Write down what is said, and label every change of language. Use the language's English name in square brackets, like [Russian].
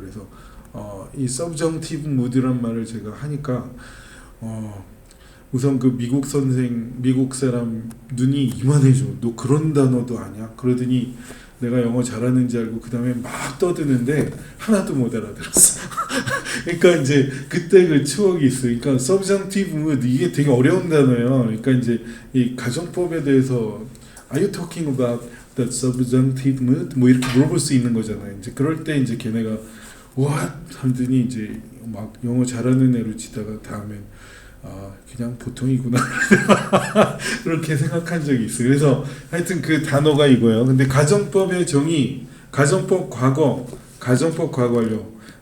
[Korean] 그래서 이 subjunctive mood란 말을 제가 하니까 우선 그 미국 사람 눈이 이만해져. 너 그런 단어도 아냐? 그러더니 내가 영어 잘하는 줄 알고 그 다음에 막 떠드는데 하나도 못 알아들었어. 그러니까 이제 그때 그 추억이 있어요. 그러니까 subjunctive mood 이게 되게 어려운 단어예요. 그러니까 이제 이 가정법에 대해서 [English] Are you talking about the subjunctive mood? [Korean] 뭐 이렇게 물어볼 수 있는 거잖아요. 이제 그럴 때 이제 걔네가 what? 하더니 이제 막 영어 잘하는 애로 치다가 다음엔 그냥 보통이구나 그렇게 생각한 적이 있어요. 그래서 하여튼 그 단어가 이거예요. 근데 가정법의 정의, 가정법 과거 완료.